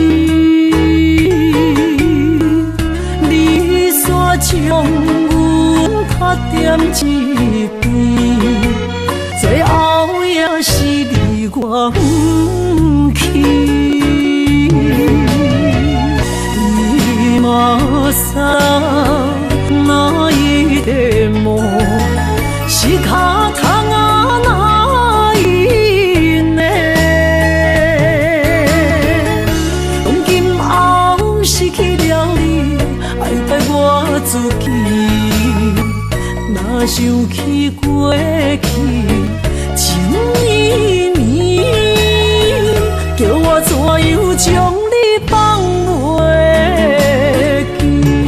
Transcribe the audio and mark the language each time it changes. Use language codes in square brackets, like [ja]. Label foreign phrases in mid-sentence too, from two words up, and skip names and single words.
[nan] 你煞将阮拍点一边，最后也是离我远去。 [ja] 今さ泣いても仕方がないね。 [nan] 从今后失去了你，爱怪我自己。若想起过去情绵绵，叫我怎样将你放袂记？